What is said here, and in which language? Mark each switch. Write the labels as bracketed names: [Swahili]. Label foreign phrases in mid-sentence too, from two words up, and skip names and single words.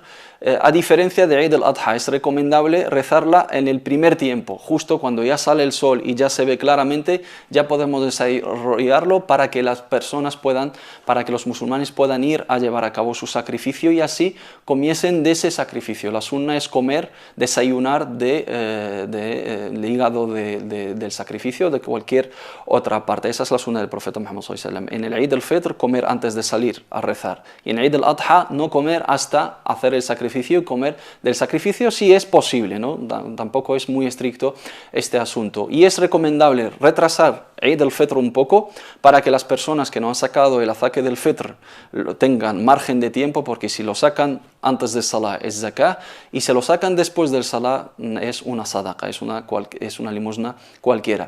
[Spanish] A diferencia de Eid al-Adha, es recomendable rezarla en el primer tiempo, justo cuando ya sale el sol y ya se ve claramente, ya podemos desarrollarlo para que las personas puedan, para que los musulmanes puedan ir a llevar a cabo su sacrificio y así comiesen de ese sacrificio. La sunna es comer, desayunar del hígado del sacrificio, de cualquier otra parte. Esa es la sunna del profeta Muhammad [Arabic] صلى الله عليه وسلم. [Spanish] En el Eid al-Fitr, comer antes de salir a rezar. Y en Eid al-Adha, no comer hasta hacer el sacrificio, y comer del sacrificio si es posible, ¿no? Tampoco es muy estricto este asunto. Y es recomendable retrasar Eid al-Fitr un poco para que las personas que no han sacado el azaque del Fitr tengan margen de tiempo, porque si lo sacan antes del Salah es zakah y si lo sacan después del Salah es una sadaqa, es una limosna cualquiera.